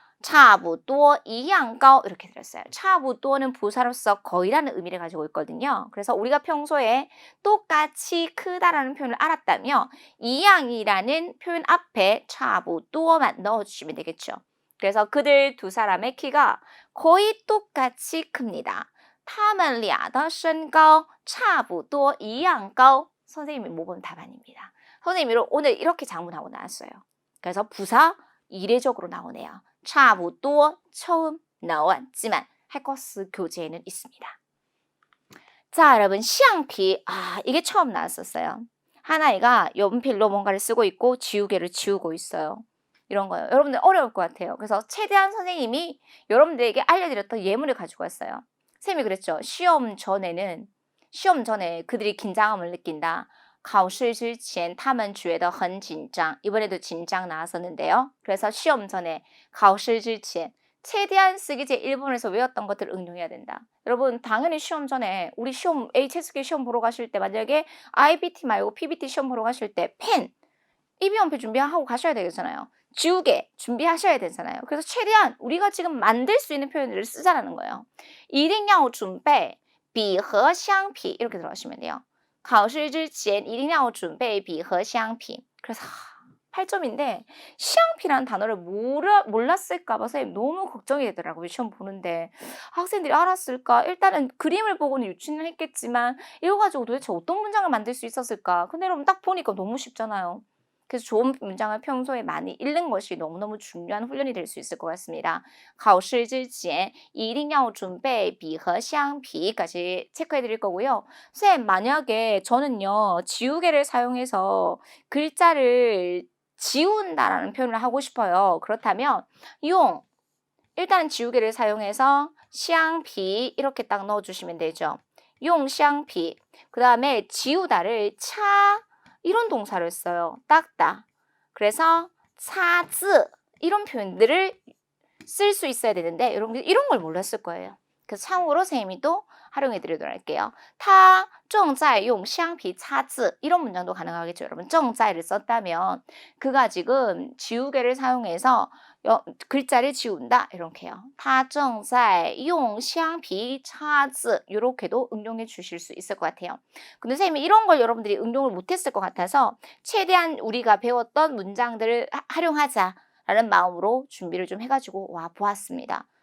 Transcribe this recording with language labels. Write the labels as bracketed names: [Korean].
[Chinese] 差不多一样高 [Korean] 이렇게 들었어요. 差不多는 부사로서 거의라는 의미를 가지고 있거든요. 그래서 우리가 평소에 똑같이 크다라는 표현을 알았다면 이양이라는 표현 앞에 差不多만 넣어주시면 되겠죠. 그래서 그들 2 사람의 키가 거의 똑같이 큽니다. [Chinese] 他们俩的身高差不多一样高. [Korean] 선생님이 모범 답안입니다. 선생님이 오늘 이렇게 작문하고 나왔어요. 그래서 부사 이례적으로 나오네요. 差不多 처음 나왔지만 해커스 교재에는 있습니다. 자, 여러분 시향피 이게 처음 나왔었어요. 한 아이가 연필로 뭔가를 쓰고 있고 지우개를 지우고 있어요. 이런 거예요. 여러분들 어려울 것 같아요. 그래서 최대한 선생님이 여러분들에게 알려드렸던 예문을 가지고 왔어요. 선생님이 그랬죠. 시험 전에 그들이 긴장감을 느낀다. [Chinese] 考试之前他们觉得很紧张. [Korean] 이번에도 긴장 나왔었는데요. 그래서 시험 전에 [Chinese] 考试之前 [Korean] 최대한 쓰기제 일본에서 외웠던 것들을 응용해야 된다. 여러분 당연히 시험 전에 우리 시험 HSK 시험 보러 가실 때 만약에 IBT 말고 PBT 시험 보러 가실 때 펜, 이비연필 준비하고 가셔야 되잖아요. 지우개 준비하셔야 되잖아요. 그래서 최대한 우리가 지금 만들 수 있는 표현들을 쓰자라는 거예요. [Chinese] 一定要准备笔和橡皮 [Korean] 이렇게 들어가시면 돼요. [Chinese] 考试之前一定要准备笔和橡皮. [Korean] 그래서 8점인데 시향피라는 단어를 몰랐을까 봐 선생님 너무 걱정이 되더라고요. 시험 보는데 학생들이 알았을까? 일단은 그림을 보고는 유추는 했겠지만 이거 가지고 도대체 어떤 문장을 만들 수 있었을까? 근데 여러분 딱 보니까 너무 쉽잖아요. 그래서 좋은 문장을 평소에 많이 읽는 것이 너무너무 중요한 훈련이 될 수 있을 것 같습니다. [Chinese] 考试之前一定要准备笔和橡皮 [Korean] 까지 체크해 드릴 거고요. 쌤, 만약에 저는요, 지우개를 사용해서 글자를 지운다라는 표현을 하고 싶어요. 그렇다면 용, 일단 지우개를 사용해서 橡皮 이렇게 딱 넣어주시면 되죠. [Chinese] 用橡皮. [Korean] 그 다음에 지우다를 차 이런 동사를 써요. 닦다. 그래서 擦字 이런 표현들을 쓸 수 있어야 되는데 여러분들 이런 걸 몰랐을 거예요. 그래서 참고로 선생님이 또 활용해 드리도록 할게요. [Chinese] 他正在用橡皮擦字 [Korean] 이런 문장도 가능하겠죠. 여러분 正在를 썼다면 그가 지금 지우개를 사용해서 글자를 지운다 이렇게요. [Chinese] 他正在用橡皮擦字 [Korean] 이렇게도 응용해 주실 수 있을 것 같아요. 근데 선생님이 이런 걸 여러분들이 응용을 못했을 것 같아서 최대한 우리가 배웠던 문장들을 활용하자라는 마음으로 준비를 좀 해가지고 와 보았습니다.